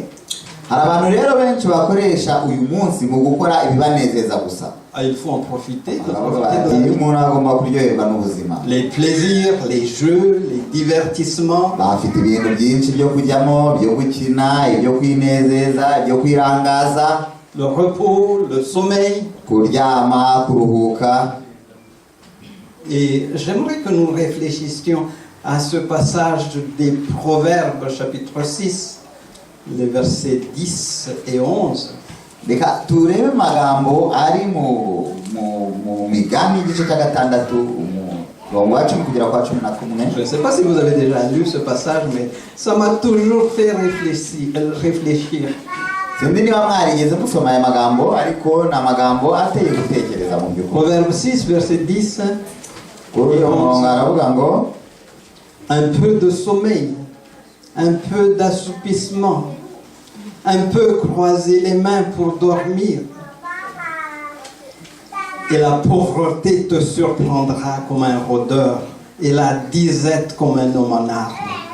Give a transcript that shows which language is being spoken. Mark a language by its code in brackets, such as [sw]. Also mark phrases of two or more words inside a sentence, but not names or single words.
[rw] hari abantu rero benshi bakoresha uyu munsi mu gukora ibibanezeza gusa. [fr] Ah, il faut en profiter. [rw] baravuga bati umuntu agomba kuryoherwa n'ubuzima. [fr] Les plaisirs, les jeux, les divertissements. [rw] bafite ibintu byinshi byo kujyamo, byo gukina, ibyo kwinezeza, ibyo kwirangaza, [fr] Le repos, le sommeil. [rw] kuryama, kuruhuka. [fr] Et j'aimerais que nous réfléchissions à ce passage des Proverbes, chapitre 6, les versets 10 et 11. [rw] reka turebe amagambo ari mu migani igice cya gatandatu umurongo wa 10 kugera kwa 11. [fr] Je ne sais pas si vous avez déjà lu ce passage, mais ça m'a toujours fait réfléchir. [rw] Sindi niba mwarigeze musoma aya magambo, ariko ni amagambo ateye gutekereza mu by'ukuri. [fr] Proverbe 6, verset 10. [rw] Kuri uyu murongo aravuga ngo [fr] Un peu de sommeil, un peu d'assoupissement, un peu croiser les mains pour dormir. Et la pauvreté te surprendra comme un rôdeur, et la disette comme un homme en arme.